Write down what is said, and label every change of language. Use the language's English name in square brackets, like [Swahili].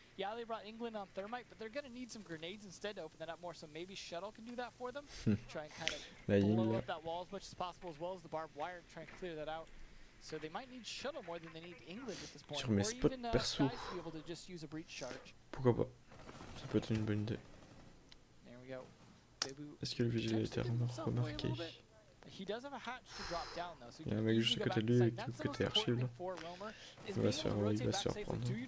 [English] Yeah, they brought England on Thermite, but they're going to need some grenades instead to open that up more, so maybe Shuttle can do that for them. Try and kind of blow up that wall as much as possible, as well as the barbed wire, to try and clear that out. So they might need Shuttle more than they need England at this point. [French] Sur mes spots perso. [English] Be able to just use a breach charge. [French] Pourquoi pas? Ça peut être une bonne idée. [English] There we go. [French] Est-ce que le vigile a été remarqué? [English] He does have a hatch to drop down though, so [French] il y a un mec juste à côté de lui côté archive. Il va se faire reprendre.